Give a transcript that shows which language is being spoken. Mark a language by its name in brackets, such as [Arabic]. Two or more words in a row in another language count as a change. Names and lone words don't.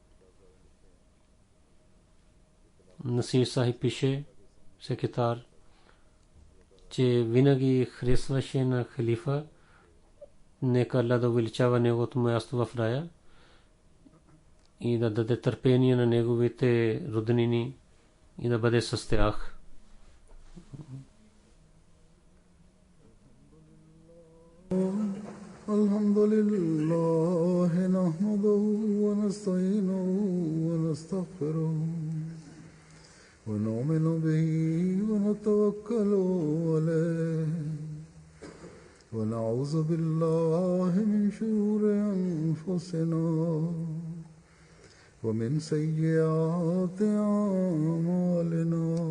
[Bulgarian] Насир Сахиб пише, секретар, че винаги харесваше на халифа. Нека Аллах да увеличава неговото място в рая и да даде търпение на неговите роднини и да бъде с тях. [Arabic] الحمد لله نحمده ونستعينه ونستغفره ونؤمن به ونتوكل عليه ونعوذ بالله من شرور أنفسنا ومن سيئات أعمالنا.